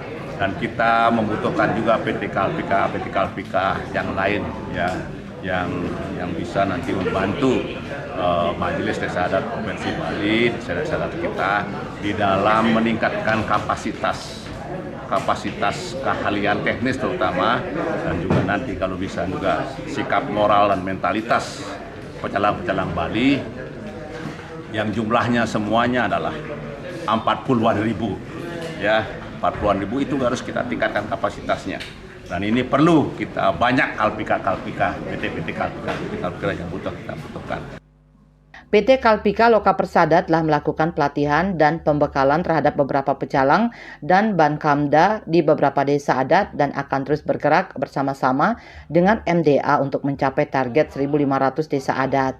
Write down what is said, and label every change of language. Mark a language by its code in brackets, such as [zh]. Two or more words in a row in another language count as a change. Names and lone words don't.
[id] dan kita membutuhkan juga PT Kalpika yang lain ya, yang bisa nanti membantu Majelis Desa Adat Provinsi Bali, desa-desa adat kita di dalam meningkatkan kapasitas keahlian teknis terutama, dan juga nanti kalau bisa juga sikap moral dan mentalitas pecalang-pecalang Bali yang jumlahnya semuanya adalah 40-an ribu ya, 40-an ribu itu harus kita tingkatkan kapasitasnya, dan ini perlu kita banyak PT Kalpika yang kita butuhkan. PT Kalpika Loka Persada telah melakukan pelatihan dan pembekalan terhadap beberapa pecalang dan Bankamda di beberapa desa adat dan akan terus bergerak bersama-sama dengan MDA untuk mencapai target 1.500 desa adat.